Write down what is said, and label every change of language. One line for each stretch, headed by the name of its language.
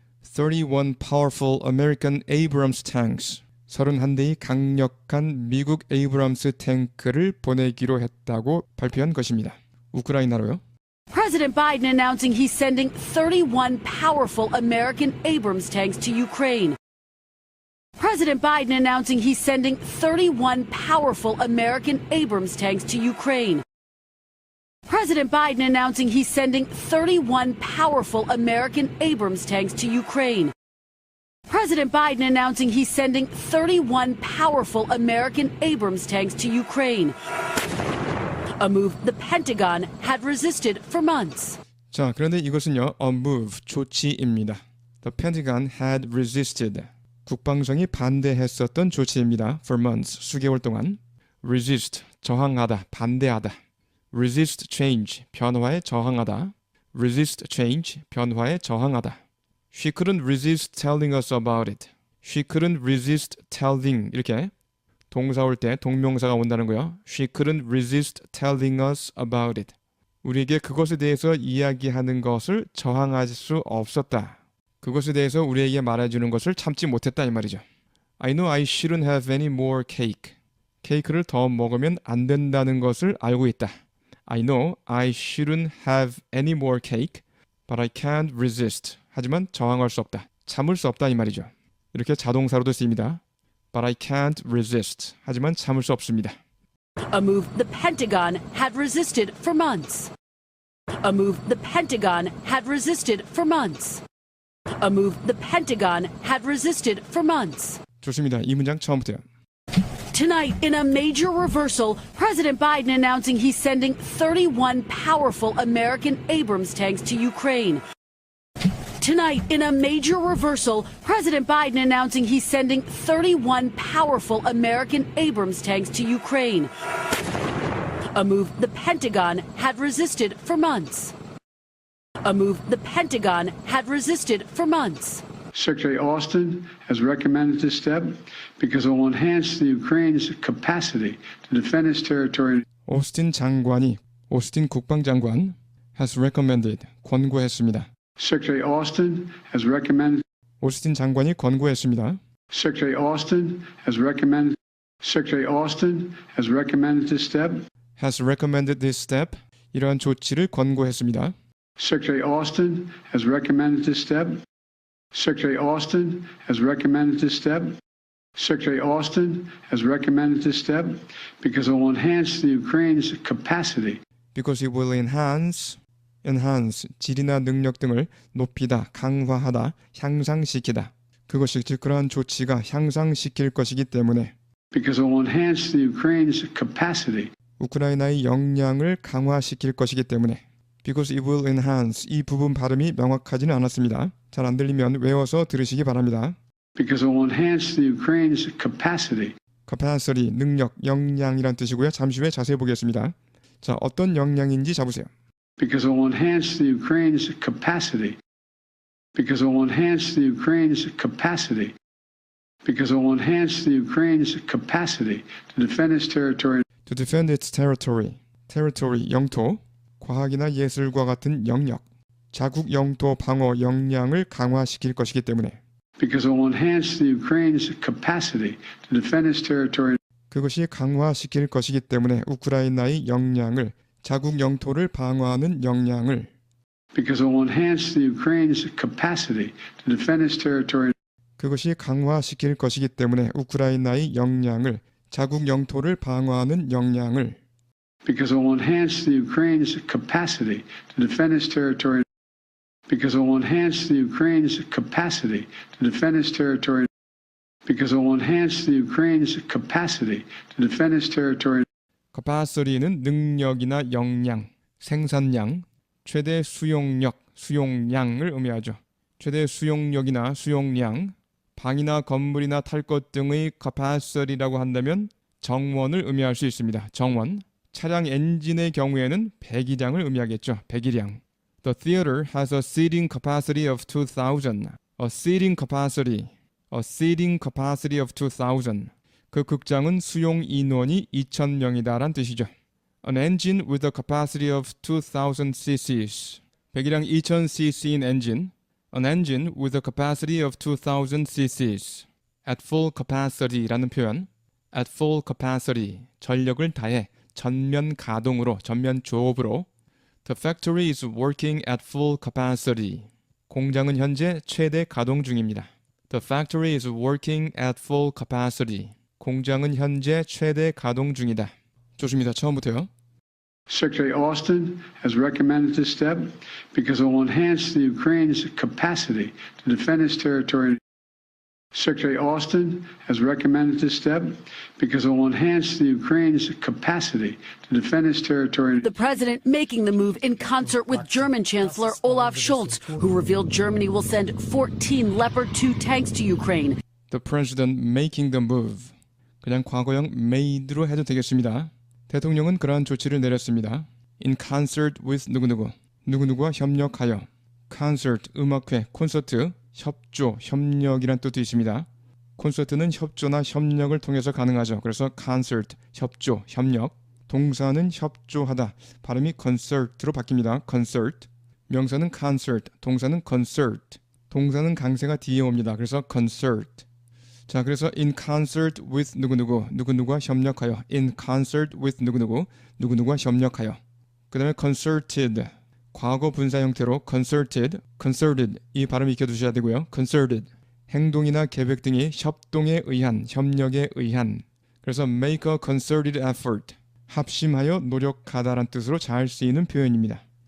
English: 31 powerful American Abrams tanks.
Korean: 31대의 강력한 미국 에이브람스 탱크를 보내기로 했다고 발표한 것입니다. 우크라이나로요.
English: President Biden announcing he's sending 31 powerful American Abrams tanks to Ukraine. President Biden announcing he's sending 31 powerful American Abrams tanks to Ukraine. President Biden announcing he's sending 31 powerful American Abrams tanks to Ukraine. President Biden announcing he's sending 31 powerful American Abrams tanks to Ukraine. A move the Pentagon had resisted for months.
Korean: 자, 그런데 이것은요,
English: a move,
Korean: 조치입니다.
English: The Pentagon had resisted.
Korean: 국방성이 반대했었던 조치입니다.
English: For months,
Korean: 수개월 동안. Resist, 저항하다, 반대하다.
English: Resist change,
Korean: 변화에 저항하다. Resist change, 변화에 저항하다.
English: She couldn't resist telling us about it. She couldn't resist telling,
Korean: 이렇게 동사 올 때 동명사가 온다는 거요.
English: She couldn't resist telling us about it.
Korean: 우리에게 그것에 대해서 이야기하는 것을 저항할 수 없었다. 그것에 대해서 우리에게 말해주는 것을 참지 못했다 이 말이죠.
English: I know I shouldn't have any more cake.
Korean: 케이크를 더 먹으면 안 된다는 것을 알고 있다.
English: I know I shouldn't have any more cake, but I can't resist.
Korean: 하지만 저항할 수 없다. 참을 수 없다 이 말이죠. 이렇게 자동사로도 쓰입니다.
English: But I can't resist.
Korean: 하지만 참을 수 없습니다.
English: A move the Pentagon had resisted for months. A move the Pentagon had resisted for months. A move the Pentagon had resisted for months.
Korean: 좋습니다. 이 문장 처음부터요.
English: Tonight, in a major reversal, President Biden announcing he's sending 31 powerful American Abrams tanks to Ukraine. Tonight, in a major reversal, President Biden announcing he's sending 31 powerful American Abrams tanks to Ukraine. A move the Pentagon had resisted for months. A move the Pentagon had resisted for months. Secretary Austin has recommended this step because it will enhance the Ukraine's capacity to defend its territory.
Korean: 오스틴 국방장관
English: has recommended,
Korean: 권고했습니다.
English: Secretary Austin has recommended.
Korean: 오스틴 장관이 권고했습니다.
English: Secretary Austin has recommended. Secretary Austin has recommended this step. has recommended this step.
Korean: 이러한 조치를 권고했습니다.
English: Secretary Austin has recommended this step. Secretary Austin has recommended this step. Secretary Austin has recommended this step because it will enhance the Ukraine's capacity. because it will enhance,
Korean: 질이나 능력 등을 높이다, 강화하다, 향상시키다. 그것이 즉 그러한 조치가 향상시킬 것이기 때문에
English: because it will enhance the Ukraine's capacity
Korean: 우크라이나의 역량을 강화시킬 것이기 때문에
English: because it will enhance
Korean: 이 부분 발음이 명확하지는 않았습니다. 잘 안 들리면 외워서 들으시기 바랍니다.
English: because it will enhance the Ukraine's capacity
Korean: capacity, 능력, 역량이란 뜻이고요. 잠시 후에 자세히 보겠습니다. 자, 어떤 역량인지 잡으세요.
English: because it will enhance the Ukraine's capacity because it will enhance the Ukraine's capacity because it will enhance the Ukraine's capacity to defend its territory
Korean: To defend its territory, 영토, 과학이나 예술과 같은 영역, 자국 영토 방어 역량을 강화시킬 것이기 때문에
English: because it will enhance the Ukraine's capacity to defend its territory
Korean: 그것이 강화시킬 것이기 때문에 우크라이나의 역량을 자국 영토를 방어하는 역량을
English: because it will enhance the Ukraine's capacity to defend its territory
Korean: 그것이 강화시킬 것이기 때문에 우크라이나의 역량을 자국 영토를 방어하는 역량을
English: because it will enhance the Ukraine's capacity to defend its territory because it will enhance the Ukraine's capacity to defend its territory because it will enhance the Ukraine's capacity to defend its territory
Korean: capacity는 능력이나 역량, 생산량, 최대 수용력, 수용량을 의미하죠. 최대 수용력이나 수용량, 방이나 건물이나 탈 것 등의 capacity라고 한다면 정원을 의미할 수 있습니다. 정원. 차량 엔진의 경우에는 배기량을 의미하겠죠. 배기량.
English: The theater has a seating capacity of 2,000. A seating capacity of 2,000.
Korean: 그 극장은 수용 인원이 2,000명이다란 뜻이죠.
English: An engine with a capacity of 2,000 cc's.
Korean: 배기량 2,000cc인 엔진.
English: An engine with a capacity of 2,000 cc's. At full capacity라는 표현. At full capacity.
Korean: 전력을 다해 전면 가동으로, 전면 조업으로.
English: The factory is working at full capacity.
Korean: 공장은 현재 최대 가동 중입니다.
English: The factory is working at full capacity.
Korean: 공장은 현재 최대 가동 중이다. 좋습니다. 처음부터요.
English: Secretary Austin has recommended this step because it will enhance the Ukraine's capacity to defend its territory. Secretary Austin has recommended this step because it will enhance the Ukraine's capacity to defend its territory. The president making the move in concert with German Chancellor Olaf Scholz, who revealed Germany will send 14 Leopard 2 tanks to Ukraine. The president making the move.
Korean: 그냥 과거형 made로 해도 되겠습니다. 대통령은 그러한 조치를 내렸습니다.
English: In concert with
Korean: 누구누구와 협력하여. concert, 음악회, 콘서트, 협조, 협력이란 뜻도 있습니다. 콘서트는 협조나 협력을 통해서 가능하죠. 그래서 concert, 협조, 협력. 동사는 협조하다. 발음이 concert로 바뀝니다.
English: concert.
Korean: 명사는 concert, 동사는 concert. 동사는 강세가 뒤에 옵니다. 그래서 concert. 자, 그래서
English: in concert with
Korean: 누구누구와 협력하여.
English: in concert with
Korean: 누구누구와 협력하여. 그 다음에 concerted, 과거 분사 형태로 concerted 이 발음 익혀두셔야 되고요. concerted, 행동이나 계획 등이 협동에 의한, 협력에 의한. 그래서
English: make a concerted effort,
Korean: 합심하여 노력하다란 뜻으로 잘 쓰이는 표현입니다.